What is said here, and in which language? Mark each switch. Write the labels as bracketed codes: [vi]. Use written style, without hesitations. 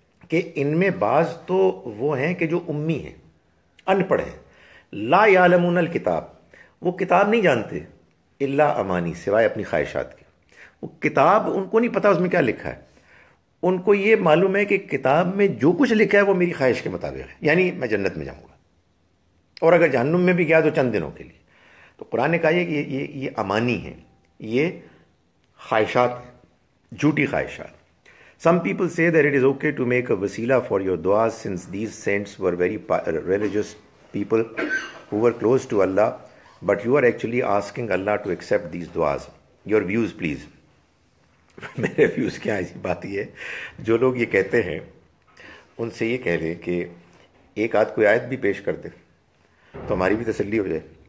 [ur] کہ ان میں بعض تو وہ ہیں کہ جو امی ہیں، ان پڑھ ہیں، [ar] لا یعلمون الکتاب، [ur] وہ کتاب نہیں جانتے، [ar] الا امانی، [ur] سوائے اپنی خواہشات کے۔ وہ کتاب ان کو نہیں پتا اس میں کیا لکھا ہے، ان کو یہ معلوم ہے کہ کتاب میں جو کچھ لکھا ہے وہ میری خواہش کے مطابق ہے، یعنی میں جنت میں جاؤں گا، اور اگر جہنم میں بھی گیا تو چند دنوں کے لیے۔ تو قرآن نے کہا کہ یہ امانی ہے، یہ خواہشات ہیں, جھوٹی خواہشات. [en] Some people say that it is okay to make a wasila for your du'as since these saints were very religious people who were close to Allah, but you are actually asking Allah to accept these du'as. Your views, please. [ur] میرے views کیا, ایسی بات یہ ہے, جو لوگ یہ کہتے ہیں ان سے یہ کہہ لیں کہ ایک آدھ کوئی آیت بھی پیش کر دے تو ہماری بھی تسلی ہو جائے.